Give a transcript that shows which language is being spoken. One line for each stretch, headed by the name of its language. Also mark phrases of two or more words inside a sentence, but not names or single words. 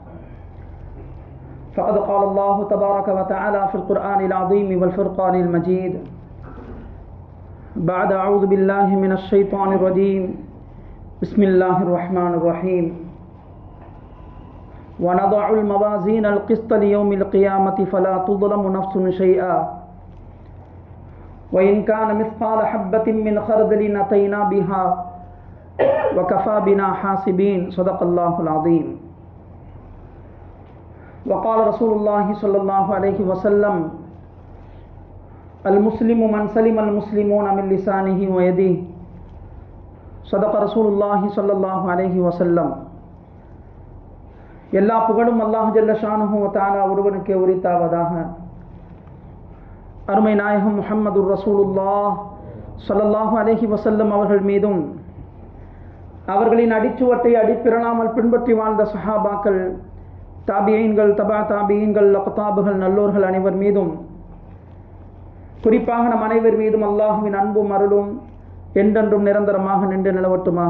Arabic: فقد قال الله تبارك وتعالى في القرآن العظيم والفرقان المجيد بعد أعوذ بالله من الشيطان الرجيم بسم الله الرحمن الرحيم ونضع الموازين القسط ليوم القيامة فلا تظلم نفس شيئا وإن كان مثقال حبة من خردل أتينا بها وكفى بنا حاسبين صدق الله العظيم. وقال رسول الله صلى الله عليه وسلم المسلم من سلم المسلمون من لسانه ويده صدق رسول الله صلى الله عليه وسلم.
Tamil: எல்லா புகழும்
Arabic: الله جل شأنه و تعالى
Tamil: ஒருவனுக்கே உரித்தாவதாக. அருமை நாயகம்
Arabic: محمد رسول الله صلى الله عليه وسلم
Tamil: அவர்கள் மீதும் அவர்களின் அடிச்சுவட்டை அடிப்பிறனாமல் பின்பற்றி வாழ்ந்த சஹாபாக்கள், தாபியீன்கள், தபா தாபியீன்கள், அக்தாபுகள், நல்லோர்கள் அனைவர் மீதும், குறிப்பாக நம் அனைவர் மீதும் அல்லாஹுவின் அன்பும் அருளும் என்றென்றும் நிரந்தரமாக நின்று நிலவட்டுமாக.